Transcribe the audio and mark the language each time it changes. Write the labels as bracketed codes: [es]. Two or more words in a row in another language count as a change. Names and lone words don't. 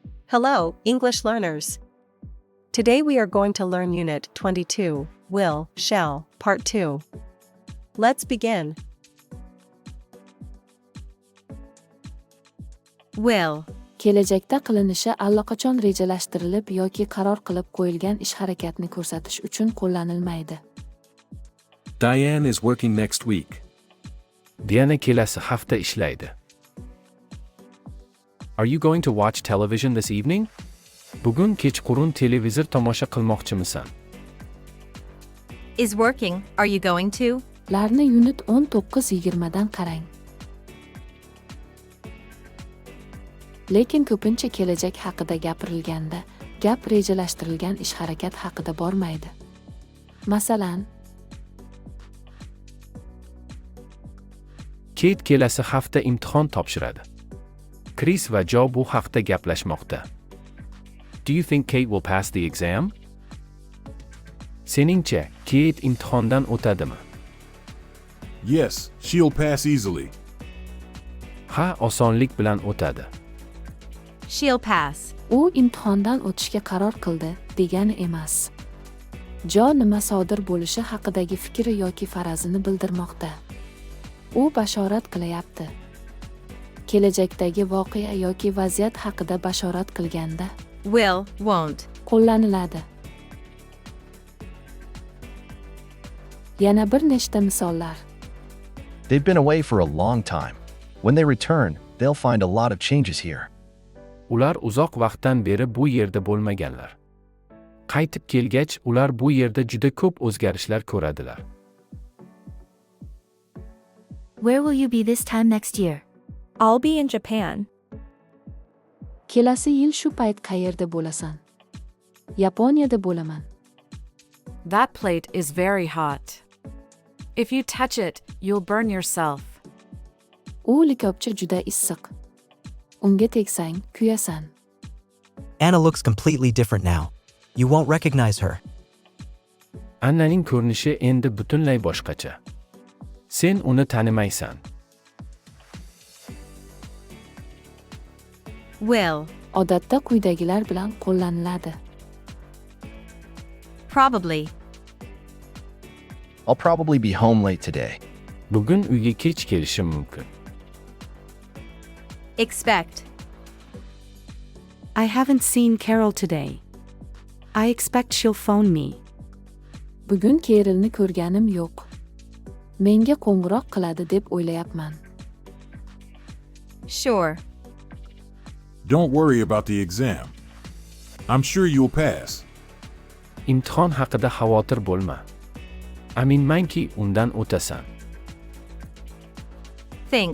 [en] Hello, English learners. Today we are going to learn Unit 22, Will, Shall, Part 2. Let's begin. Will. [uz] Kelajakda qilinishi allaqachon rejalashtirilib yoki qaror qilib qo'yilgan ish-harakatni ko'rsatish uchun qo'llanilmaydi. [en] Diane is working next week. [uz] Diana kelasi hafta ishlaydi. [en] Are you going to watch television this evening? [uz] Bugun kechqurun televizor tomosha qilmoqchimisan? [en] Is working, are you going to? [uz] Larni Unit 19-20 dan qarang. Lekin ko'pincha kelajak haqida gapirilganda, gap rejalashtirilgan ish-harakat haqida bormaydi. Masalan, Kate kelasi hafta imtihon topshiradi. Chris va Jo bu haqda gaplashmoqda. [en] Do you think Kate will pass the exam? [uz] Seningcha, Kate imtihondan o'tadimi? [en] Yes, she'll pass easily. [uz] Ha, osonlik bilan o'tadi. [en] She'll pass. [uz] u imtihondan o'tishga qaror qildi, degani emas. Jo nima sodir bo'lishi haqidagi fikri yoki farazini bildirmoqda. U bashorat qilyapti. Kelajakdagi voqea yoki vaziyat haqida bashorat qilganda [en] Will, won't. [uz] qo'llaniladi. Yana bir nechta misollar. [en] They've been away for a long time. When they return, they'll find a lot of changes here. [uz] Ular uzoq vaqtdan beri bu yerda bo'lmaganlar. Qaytib kelgach, ular bu yerda juda ko'p o'zgarishlar ko'radilar. [en] Where will you be this time next year? I'll be in Japan. [uz] Kelasi yil shu payt qayerda bo'lasan? Yaponiyada bo'laman. [en] That plate is very hot. If you touch it, you'll burn yourself. [uz] U likopcha juda issiq. Unga tegsang, kuyasan. [en] Anna looks completely different now. You won't recognize her. [uz] Annaning ko'rinishi endi butunlay boshqacha. Sen uni tanimaysan. [en] Will. [uz] Odatda quyidagilar bilan qo'llaniladi. [en] Probably. I'll probably be home late today. [uz] Bugun uyga kech kelishim mumkin. [en] Expect. I haven't seen Carol today. I expect she'll phone me. [uz] Bugun Kerilni ko'rganim yo'q. Menga qo'ng'iroq qiladi deb o'ylayapman. [en] Sure. Don't worry about the exam. I'm sure you'll pass. [uz] Imtihon haqida xavotir bo'lma. Aminmanki undan o'tasan. [en] Think.